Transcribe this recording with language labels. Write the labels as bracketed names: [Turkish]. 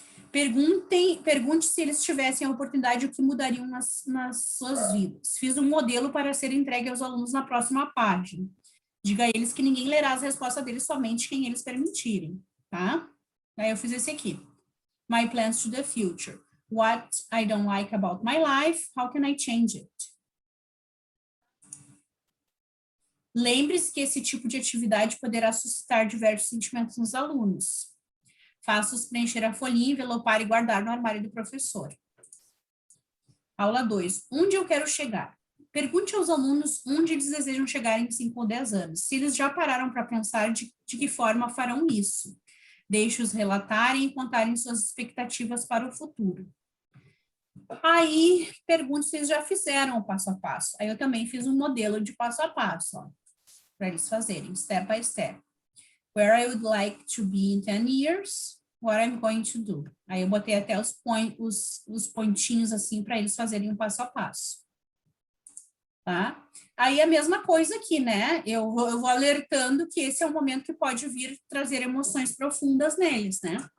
[Portuguese] Pergunte se eles tivessem a oportunidade, o que mudariam nas suas vidas. Fiz um modelo para ser entregue aos alunos na próxima página. Diga a eles que ninguém lerá as respostas deles, somente quem eles permitirem, tá? Aí eu fiz esse aqui. [English] My plans to the future. What I don't like about my life, how can I change it? [Portuguese] Lembre-se que esse tipo de atividade poderá suscitar diversos sentimentos nos alunos. Faça-os preencher a folhinha, envelopar e guardar no armário do professor. Aula 2. Onde eu quero chegar? Pergunte aos alunos onde eles desejam chegar em 5 ou 10 anos. Se eles já pararam para pensar de que forma farão isso. Deixe-os relatarem e contarem suas expectativas para o futuro. Aí, pergunte se eles já fizeram o passo a passo. Aí eu também fiz um modelo de passo a passo, ó, para eles fazerem, [English] step by step. Where I would like to be in 10 years, what I'm going to do. [Portuguese] Aí eu botei até os pontinhos assim para eles fazerem um passo a passo. Tá? Aí a mesma coisa aqui, né? Eu vou alertando que esse é um momento que pode vir trazer emoções profundas neles, né?